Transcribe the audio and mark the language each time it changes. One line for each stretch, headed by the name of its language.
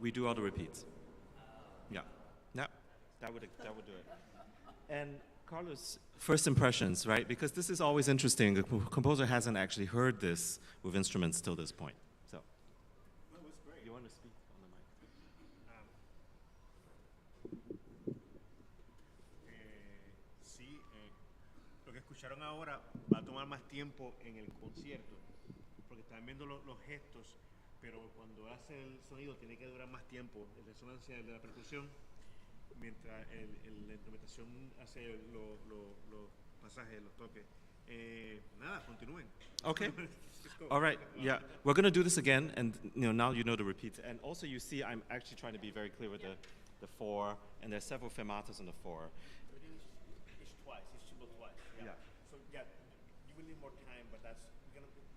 English: We do all the repeats. Yeah. Yeah. That would do it. And Carlos, first impressions, right? Because this is always interesting. The composer hasn't actually heard this with instruments till this point. So. No, it was great. You want to speak on the mic?
Spanish: Sí, lo que escucharon ahora va a tomar más tiempo en el concierto, porque están viendo los gestos, pero cuando hace el sonido tiene que durar más tiempo, la resonancia de la percusión, mientras la instrumentación hace los pasajes, los toques. Nada, continúen.
English: Okay. Let's go. All right. Yeah, we're gonna do this again, and now you know the repeats. And also, you see, I'm actually trying to be very clear with the 4, and there's several fermatas on the 4. It's twice. It's triple twice. Yeah. So yeah, you will need more time, but that's we're gonna.